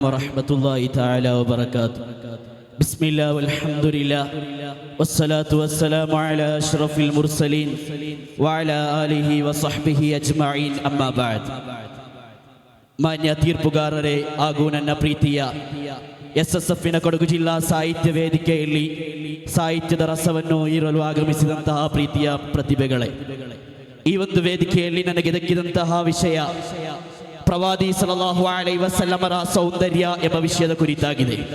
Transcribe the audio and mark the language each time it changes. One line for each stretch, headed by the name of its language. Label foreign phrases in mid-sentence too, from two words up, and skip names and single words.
Arabic: ورحمة الله تعالى وبركاته. بسم الله والحمد لله والصلاة والسلام على أشرف المرسلين وعلى آله وصحبه أجمعين. أما بعد.
Kannada: ಮಾನ್ಯ ತೀರ್ಪುಗಾರರೇ ಹಾಗೂ ನನ್ನ ಪ್ರೀತಿಯ SSFನ ಕೊಡಗು ಜಿಲ್ಲಾ ಸಾಹಿತ್ಯ ವೇದಿಕೆಯಲ್ಲಿ ಸಾಹಿತ್ಯದ ರಸವನ್ನು ಹೀರಲು ಆಗಮಿಸಿದಂತಹ ಪ್ರೀತಿಯ ಪ್ರತಿಭೆಗಳೇ, ಈ ಒಂದು ವೇದಿಕೆಯಲ್ಲಿ ನನಗೆ ದಕ್ಕಿದಂತಹ ವಿಷಯ ಪ್ರವಾದಿ
Arabic: صلى الله عليه وسلم
Kannada: ಸೌಂದರ್ಯ ಎಂಬ ವಿಷಯದ ಕುರಿತಾಗಿದೆ.